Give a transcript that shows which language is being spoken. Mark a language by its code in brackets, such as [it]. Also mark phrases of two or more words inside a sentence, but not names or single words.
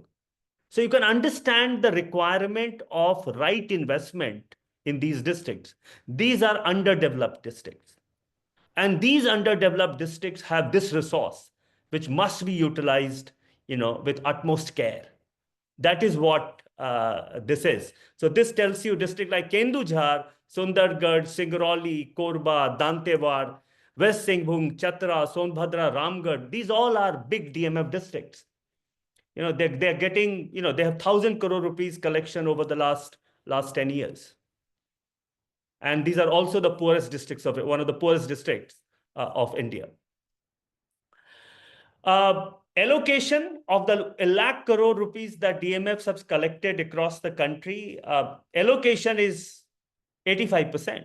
[en] So you can understand the requirement of right investment in these districts. These are underdeveloped districts. And these underdeveloped districts have this resource, which must be utilized, with utmost care. That is what this is. So this tells you district like Kendujhar, Sundargarh, Singrauli, Korba, Dantewar, West Singhbhum, Chatra, Sonbhadra, Ramgarh, these all are big DMF districts. they're getting, they have 1,000 crore rupees collection over the last 10 years. And these are also the poorest districts of it, one of the poorest districts of India. Allocation of the 1 lakh crore rupees that DMFs have collected across the country, allocation is 85%.